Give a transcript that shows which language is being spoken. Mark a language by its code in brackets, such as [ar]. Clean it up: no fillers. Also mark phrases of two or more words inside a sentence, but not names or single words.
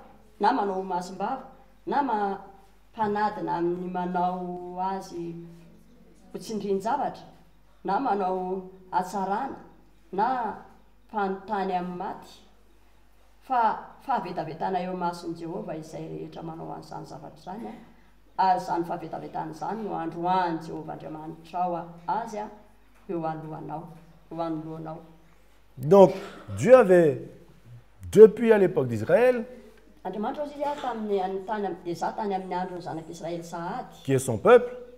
[mg] na manao ho masom-bava, na mpanadina amin'ny manao azy ho tsindrin-javatra, na manao hatsarana, na mpanontany amin'ny maty, fa fahavetavetana eo mason'i Jehova izay rehetra manao an'izany zavatra zany ary zany fahavetavetana zany no androany Jehova Andriamanitra ao azy eo alohanao, eo anoloanao. [fr] Donc, Dieu avait, depuis à l'époque d'Israël, qui est son peuple,